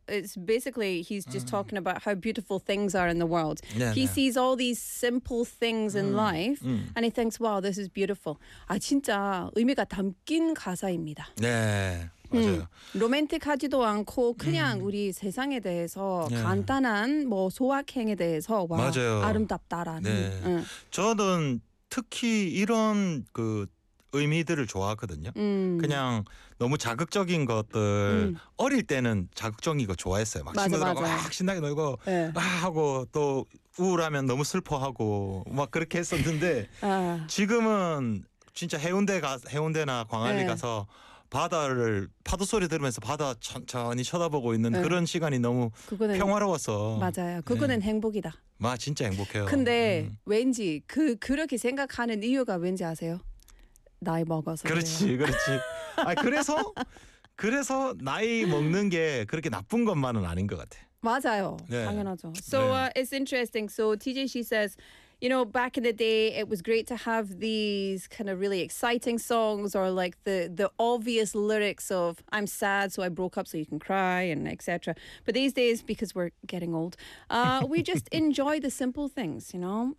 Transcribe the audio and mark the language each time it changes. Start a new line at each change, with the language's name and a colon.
English: It's basically he's just talking about how beautiful things are in the world.
Korean: 네,
English: he
Korean: 네.
English: sees all these simple things in life and he thinks, "Wow, this is beautiful."
Korean: 아 진짜 의미가 담긴 가사입니다. 네. 맞아요. 로맨틱하지도 않고 그냥 우리 세상에 대해서 네. 간단한 뭐 소확행에 대해서 와 맞아요. 아름답다라는. 네. 저는 특히 이런 그 의미들을 좋아하거든요. 그냥 너무 자극적인 것들 어릴 때는 자극적인 거 좋아했어요. 막 친구들하고 막 신나게 놀고 네. 하고 또 우울하면 너무 슬퍼하고 막 그렇게 했었는데 지금은 진짜 해운대나 광안리 네. 가서 바다를 파도 소리 들으면서 바다 천천히 쳐다보고 있는 네. 그런 시간이 너무 그거는, 평화로워서 맞아요. 그거는 네. 행복이다. 마 진짜 행복해요. 근데 왠지 그렇게 생각하는 이유가 왠지 아세요? 나이 먹어서 그렇지, 그래요. 그렇지. 아 그래서 나이 먹는 게 그렇게 나쁜 것만은 아닌 것 같아. 맞아요. 네. 당연하죠.
English: So 네. It's interesting. So TJ she says. You know, back in the day, it was great to have these kind of really exciting songs or like the obvious lyrics of I'm sad, so I broke up so you can cry and etc. But these days, because we're getting old, we just enjoy the simple things, you know.